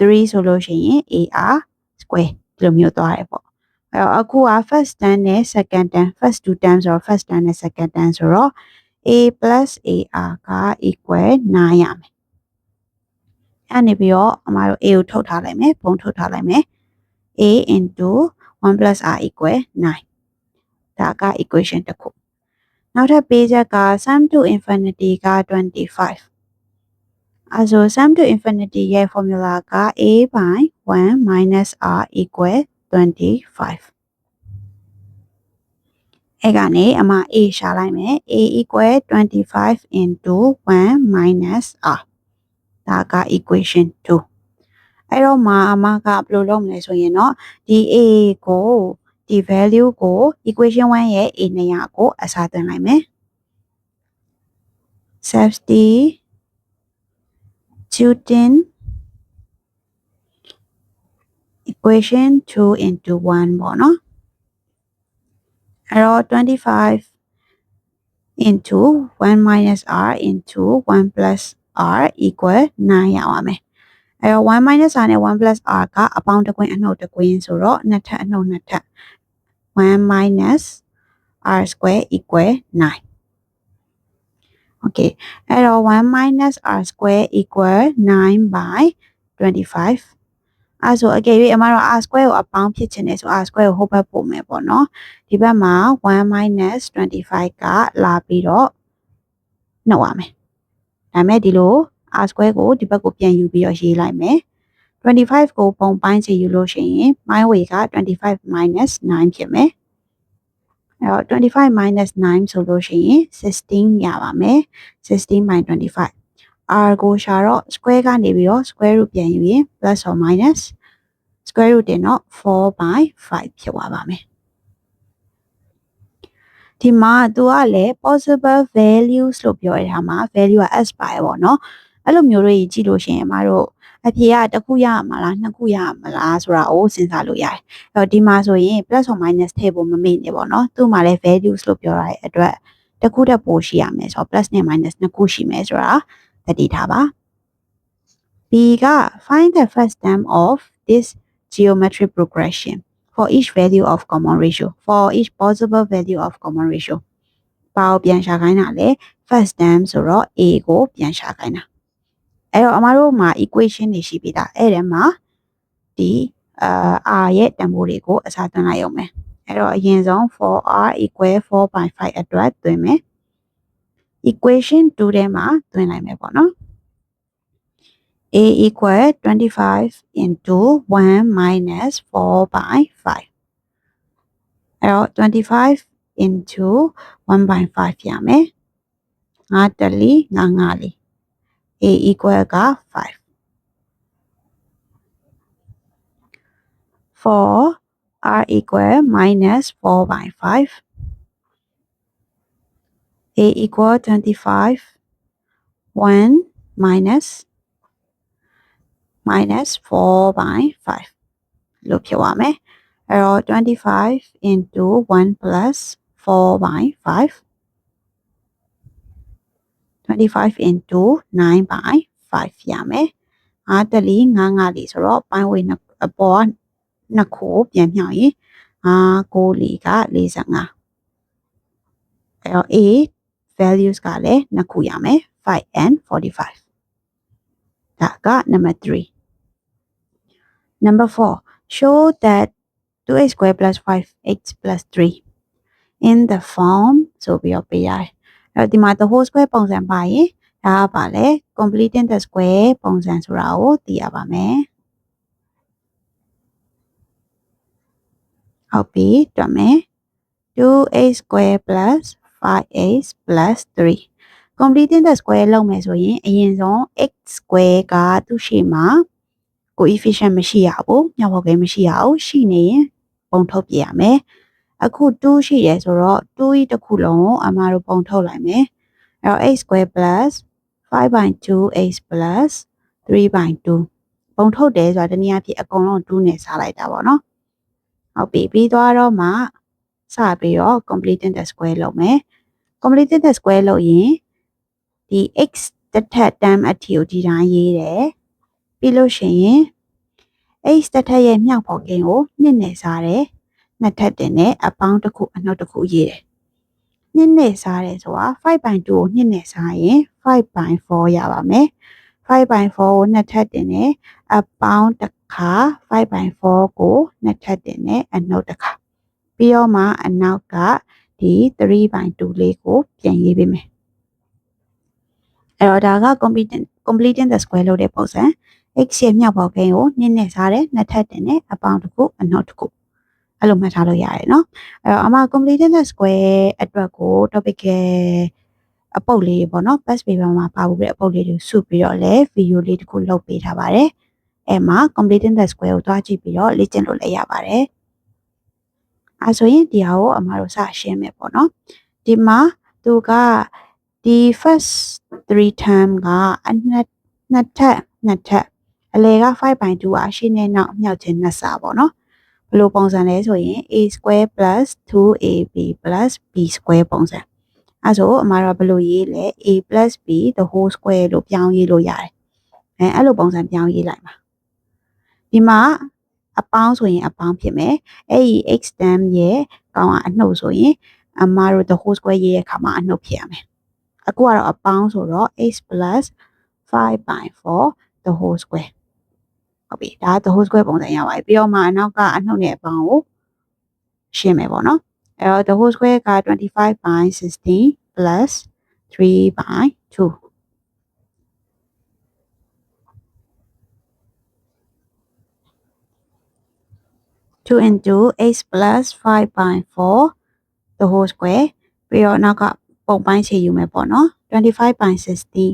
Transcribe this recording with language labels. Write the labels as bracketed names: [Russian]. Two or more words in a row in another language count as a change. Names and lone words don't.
[Burmese] ဆိုလို့ရှိရင် [English] ar square [Burmese] ဒီလိုမျိုးသွားတယ်ပေါ့အဲ့တော့အခုက [English] first term [Burmese] နဲ့ [English] second term first two [Burmese] term ဆိုတော့ [English] first term [Burmese] နဲ့ [English] second term [Burmese] ဆိုတော့ [English] a plus ar [Burmese] က equal 9ရမယ်အဲ့နေပြီးတော့အမတို့ a ကိုထုတ်ထားလိုက်မယ်ပုံထုတ်ထားလိုက်မယ် [English] a into 1 plus r equal 9 [Burmese] ဒါက equation တစ်ခုနောက်ထပ်ပေးချက်က [English] sum to infinity [Burmese] က25အဲဆို [English] sum to infinity [Burmese] ရဲ့ formula က [English] a by 1 minus r equal 25 [Burmese] အဲ့ကနေအမ a ရှာလိုက်မယ် [English] a equal 25 into 1 minus r [Burmese] ဒါက equation 2အဲ့တော့မှာအမကဘယ်လိုလုပ်မလဲဆိုရင်တော့ဒီ a ကိုဒီ value ကို equation 1ရဲ့ a 200ကိုအစားသွင်းလိုက်မယ် [English] substituting equation 2 into 1 [Burmese] ပေါ့နော်အဲ့တော့ [English] 25 into 1 minus r into 1 plus r equal 9 [Burmese] ရပါမယ်အဲ့တော့ [English] 1 minus r [Burmese] နဲ့ [English] 1 plus r [Burmese] ကအပေါင်းတစ်ကွင်းအနှုတ်တစ်ကွင်းဆိုတော့နှစ်ထပ်အနှုတ်နှစ်ထပ် [English] 1 minus r square equal 9 [Burmese] okay အဲ့တော့ [English] 1 minus r square equal 9 by 25 [Burmese] အဲ့ဆိုအကယ်၍အမတို့ [English] r square [Burmese] ကိုအပေါင်းဖြစ်ချင်တယ်ဆို [English] r square [Burmese] ကိုဟိုဘက် ပို့မယ်ပေါ့နော်ဒီဘက်မှာ [English] 1 minus 25 [Burmese] ကလာပြီးတော့နှုတ်ရမယ်ဒါမဲ့ဒီလို r square ကိုဒီဘက်ကိုပြန်ယူပြီးတော့ရေးလိုက်မယ်25ကိုပုံပိုင်းချယူလို့ရှိရင် [English] my way [Burmese] က [English] 25 minus 9 [Burmese] ဖြစ်မယ်အဲ့တော့ [English] 25 minus 9 [Burmese] ဆိုလို့ရှိရင်16ရပါမယ် [English] 16 by 25 [Burmese] r ကိုရှာတော့ square ကနေပြီးတော့ [English] square root [Burmese] ပြန်ယူရင် [English] plus or minus square root [Burmese] တင်တော့ [English] 4 by 5 [Burmese] ဖြစ်သွားပါမယ် ဒီမှာသူကလည်း [English] possible values [Burmese] လို့ပြောရတာမှာ value က s ပါရပေါ့နော်အဲ့လိုမျိုးတွေကြည့်လို့ရှိရင်အမတို့အဖြေကတစ်ခုရမှာလားနှစ်ခုရမှာလားဆိုတာကိုစဉ်းစားလို့ရတယ် အဲ့တော့ဒီမှာဆိုရင် [English] plus or minus [Burmese] ထည့်ဖို့မမေ့နဲ့ပေါ့နော်သူ့မှာလည်း values လို့ပြောရတဲ့အတွက်တစ်ခုတက်ပိုရှိရမယ်ဆိုတော့ plus နဲ့ [English] minus [Burmese] နှစ်ခုရှိမယ်ဆိုတာသတိထားပါ [English] B က find the first term of this geometric progression for each value of common ratio for each possible value of common ratio [Burmese] ဘာကိုပြန်ရှာခိုင်းတာလဲ [English] first term [Burmese] ဆိုတော့ a ကိုပြန်ရှာခိုင်းတာအဲ့တော့အမတို့မှာ equation တွေရှိပြီးသားအဲ့ထဲမှာဒီ r ရဲ့တန်ဖိုးတွေကိုအစားသွင်းလိုက်အောင်မယ်အဲ့တော့အရင်ဆုံး [English] 4r equal 4/5 [Burmese] အတွက်သွင်းမယ် equation 2ထဲမှာသွင်းလိုက်မယ်ပေါ့နော် [English] A equal 25 into 1 minus 4 by 5. [Burmese] အဲ့တော့25 into 1 by 5 ရမယ်။5 တလီ5 5လီ [English] A equal [Burmese] က5 [English] for R equal minus 4 by 5 A equal 25 1 minus 4 by 5 [Burmese] လို့ဖြစ်သွားမယ်။အဲ့တော့ [English] 25 into 1 plus 4 by 5 25 into 9 by 5 [Burmese] ရမယ်။5တလီ5 5လီဆိုတော့ပိုင်းဝေးအပေါ်ကနှစ်ခု ပြန်မြောက်ရင်5 9လီက45အဲ့တော့ [English] A values [Burmese] ကလည်းနှစ်ခုရမယ် [English] 5 and 45 [Burmese] ဒါက [English] number 3 number 4 show that 2x squared plus 5x plus 3 in the form [Burmese] ဆိုပြီးတော့ပေးရတယ်အဲ့တော့ဒီမှာ [English] the whole square [Burmese] ပုံစံပါရင်ဒါကပါလေ [English] completing the square [Burmese] ပုံစံဆိုတာကိုသိရပါမယ် ဟုတ်ပြီတွက်မယ် [English] 2x squared plus 5x plus 3 completing the square [Burmese] လုပ်မယ်ဆိုရင်အရင်ဆုံး [English] x square [Burmese] ကသူ့ရှေ့မှာ coefficient မရှိရ ဘူးမြောက်ဘောကိန်းမရှိရဘူးရှိနေရင်ပုံထုတ်ပြရမယ်အခု2ရှိရဆိုတော့2ဤတစ်ခုလုံးကိုအမှားတို့ပုံထုတ်လိုက်မယ်အဲ့တော့ [English] x square plus 5 by 2x plus 3 by 2 [Burmese] ပုံထုတ်တယ်ဆိုတာတနည်းအားဖြင့်အကုန်လုံး2နဲ့စားလိုက်တာပေါ့နော်ဟုတ်ပြီပြီးသွားတော့မှစပြီးတော့ [English] completing the square [Burmese] လုပ်မယ် [English] completing the square [Burmese] လုပ်ရင်ဒီ x တစ်ထပ် term အထိကိုဒီတိုင်းရေးတယ်ပြီးလို့ရှိရင် x တစ်ထပ်ရဲ့မြောက်ဘောကိန်းကို2နဲ့စားတယ်နှစ်ထပ်တင်နဲ့အပေါင်းတစ်ခုအနှုတ်တစ်ခုရေးတယ်2 နဲ့စားတယ်ဆိုတာ [English] 5 by 2 [Burmese] ကို2နဲ့စားရင် [English] 5 by 4 [Burmese] ရပါမယ် [English] 5 by 4 [Burmese] ကိုနှစ်ထပ်တင်နဲ့အပေါင်းတစ်ခါ [English] 5 by 4 [Burmese] ကိုနှစ်ထပ်တင်နဲ့အနှုတ်တစ်ခါပြီးတော့မှအနောက်ကဒီ [English] 3 by 2 [Burmese] လေးကိုပြန်ရေးပေးမယ်အဲ့တော့ဒါက [English] completing the square [Burmese] လုပ်တဲ့ပုံစံ x ရဲ့မြောက်ဘောကိန်းကို2နဲ့စားတယ်နှစ်ထပ်တင် နဲ့အပေါင်းတစ်ခုအနှုတ်တစ်ခုအဲ့လိုမှတ်ထားလို့ရတယ်နော်အဲ့တော့အမ [English] completing the square [Burmese] အတွက်ကို topic အပုတ်လေးပေါ့နော် [English] past paper [Burmese] မှာပါဖို့တဲ့အပုတ်လေးတွေစုပြီးတော့လည်း video လေးတစ်ခုလုပ်ပေးထားပါတယ်အဲ့မှာ [English] completing the square [Burmese] ကိုတွားကြည့်ပြီးတော့လေ့ကျ င့်လို့လည်းရပါတယ်အဲ့ဆိုရင်ဒီဟာကိုအမတို့စရှင်းမယ်ပေါ့နော်ဒီမှာသူကဒီ [English] first 3 term [Burmese] ကအနှစ်ထပ်အလဲက [English] 5 by 2 [Burmese] အရှိနဲ့နောက်မြောက်ခြင်းနှစ် ဆပေါ့နော်ဘယ်လိုပုံစံလဲဆိုရင် [English] a square plus 2ab plus b square [Burmese] ပုံစံအဲဆိုအမတို့ဘယ်လိုရေးလဲ [English] a plus b the whole [Burmese] square လို့ပြောင်းရေးလို့ရတယ်အဲ့လိုပုံစံပြောင်းရေးလိုက်ပါဒီမှာအပေါင်းဆိုရင်အပေါင်းဖြစ်မယ်အဲ့ဒီ [English] x term [Burmese] ရဲ့ကောင်ကအနှုတ်ဆိုရင်အမတို့ [English] the whole square [Burmese] ရေးရဲ့အခါမှာအနှုတ်ဖြစ်ရမယ်အခုကတော့အပေါင်းဆိုတော့ [English] x plus 5 by 4 the whole square [Burmese] ဟုတ်ပြီဒါ [English] the whole square [Burmese] ပုံစံရပါပြီပြီးတော့မှအနောက်ကအနှုတ်နဲ့အပေါင်းကိုရှင်းမယ်ပေါ့နော်အဲ့တော့ [English] the whole square [Burmese] က [English] 25 by 16 plus 3 by 2 2 into x plus 5 by 4 the whole square [Burmese] ပြီးတော့နောက်ကပုံပိုင်းခြေယူမယ်ပေါ့နော် [English] 25 by 16